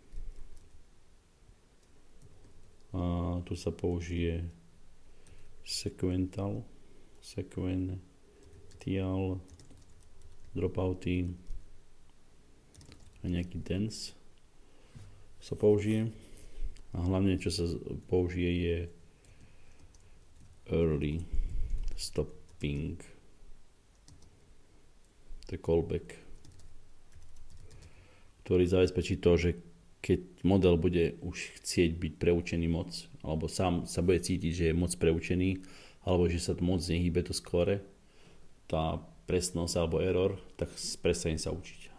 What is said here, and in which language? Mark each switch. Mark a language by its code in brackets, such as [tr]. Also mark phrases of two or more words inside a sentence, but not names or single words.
[sk] A tu sa použije sequential, dropouty a nejaký dense sa použije. A hlavne, čo sa použije, je [en] early stopping. [sk] To je callback, ktorý zabezpečí to, že keď model bude už chcieť byť preučený moc, alebo sám sa bude cítiť, že je moc preučený, alebo že sa to moc nehýbe to skóre, tá presnosť alebo error, tak prestane sa učiť.